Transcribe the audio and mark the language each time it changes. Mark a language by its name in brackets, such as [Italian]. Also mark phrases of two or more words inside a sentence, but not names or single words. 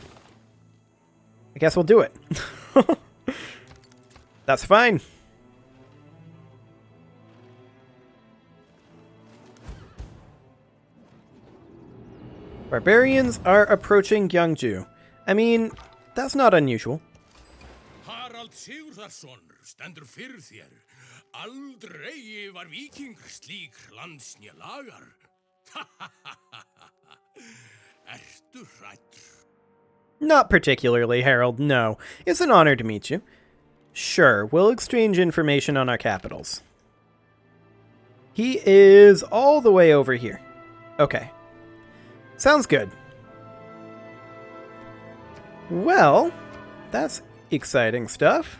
[English] I guess we'll do it. That's fine. Barbarians are approaching Gyeongju. I mean, that's not unusual. [Icelandic] Harald Sigurðarson stendur fyrir þér. Aldrei var víkingur slík lands né lagar. Ertu hræddur? [English] Not particularly, Harold, no. It's an honor to meet you. Sure, we'll exchange information on our capitals. He is all the way over here. Okay. Sounds good. Well, that's exciting stuff.